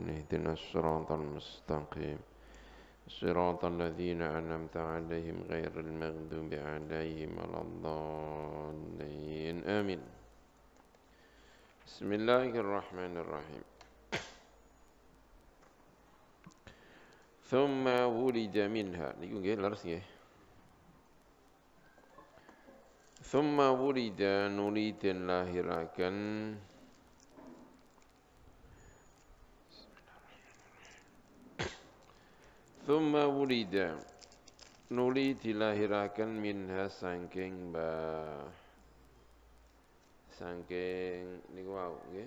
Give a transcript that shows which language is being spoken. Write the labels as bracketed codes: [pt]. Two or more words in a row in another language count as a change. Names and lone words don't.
[ar] اهدنا الصراط المستقيم صراط الذين أنعمت عليهم غير المغضوب عليهم ولا الضالين آمين. بسم الله الرحمن الرحيم. ثم ولد منها. [jv] Niku nggih leres nggih. [ar] ثم ولد [jv] nuli den lahiraken. [ar] ثم ولد [jv] nuli dilahiraken minha saking saking niku wau nggih.